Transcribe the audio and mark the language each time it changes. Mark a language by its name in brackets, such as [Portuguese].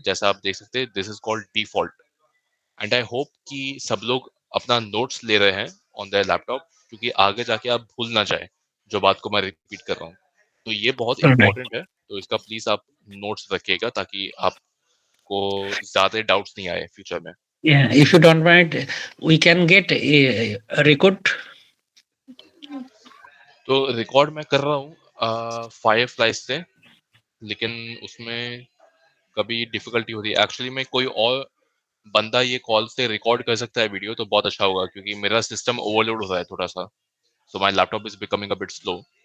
[Hindi] जैसा आप देख सकते हैं, [English] This is called default. [Hindi] And I hope कि सब लोग अपना नोट्स ले रहे हैं [English] on their laptop, [Hindi] क्योंकि आगे जाके आप भूल ना जाए जो बात को मैं रिपीट कर रहा हूँ। तो ये बहुत [English] All right. [Hindi] इंपॉर्टेंट है, तो इसका प्लीज आप नोट्स रखिएगा ताकि आपको ज्यादा डाउट्स नहीं आए फ्यूचर में। [English] Yeah, if you don't mind, we can get a record. [Hindi] तो रिकॉर्ड मैं कर रहा हूँ फायर से, लेकिन उसमें कभी डिफिकल्टी होती है। एक्चुअली में कोई और बंदा ये कॉल से रिकॉर्ड कर सकता है वीडियो तो बहुत अच्छा होगा, क्योंकि मेरा सिस्टम ओवरलोड हो रहा है थोड़ा सा। [English] So my laptop is becoming a bit slow.